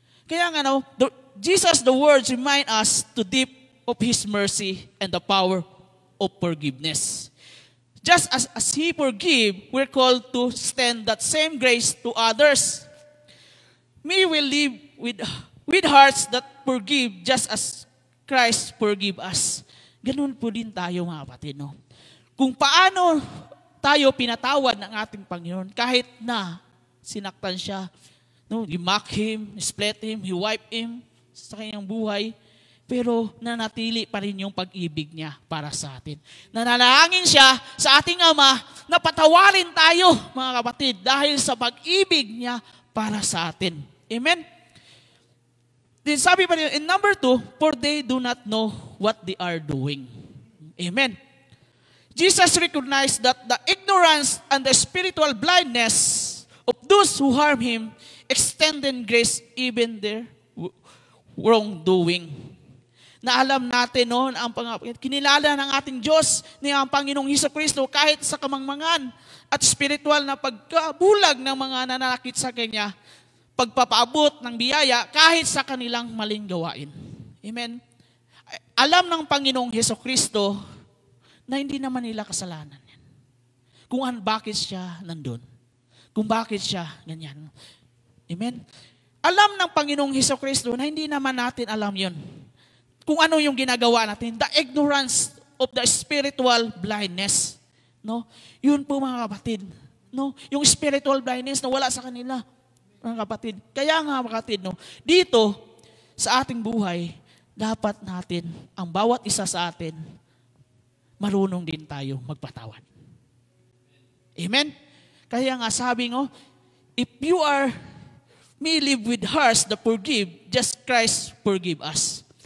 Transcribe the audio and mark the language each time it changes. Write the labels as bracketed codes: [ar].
[tl] Kaya nga, no, [en] Jesus, the words remind us to deep of His mercy and the power of forgiveness. Just as He forgive, we're called to extend that same grace to others. May we live with hearts that forgive just as Christ forgive us. [tl] Ganun po din tayo mga kapatid, no? Kung paano tayo pinatawad ng ating Panginoon, kahit na sinaktan siya, no, [en] you mock him, you split him, you wipe him [tl] sa kanyang buhay, pero nanatili pa rin yung pag-ibig niya para sa atin. Nanalangin siya sa ating Ama na patawarin tayo, mga kapatid, dahil sa pag-ibig niya para sa atin. Amen? [en] Then [tl] sabi pa rin, [en] in number 2, for they do not know what they are doing. Amen? Jesus recognized that the ignorance and the spiritual blindness of those who harm Him extended grace even their wrongdoing. [tl] na alam natin, no, na kinilala ng ating Diyos ni ang Panginoong Hesukristo kahit sa kamangmangan at spiritual na pagkabulag ng mga nananakit sa Kanya, pagpapaabot ng biyaya kahit sa kanilang maling gawain. Amen? Alam ng Panginoong Hesukristo na hindi naman nila kasalanan yan. Kung bakit siya nandun. Kung bakit siya ganyan. Amen? Alam ng Panginoong Hesukristo na hindi naman natin alam yon. Kung ano yung ginagawa natin. [en] The ignorance of the spiritual blindness. [tl] No? Yun po mga kapatid. No? Yung spiritual blindness na wala sa kanila. Mga kapatid. Kaya nga mga kapatid, no? Dito, sa ating buhay, dapat natin, ang bawat isa sa atin, marunong din tayo magpatawad. Amen? Kaya nga sabi ngo, [en] if you may live with hearts that forgive, just Christ forgive us.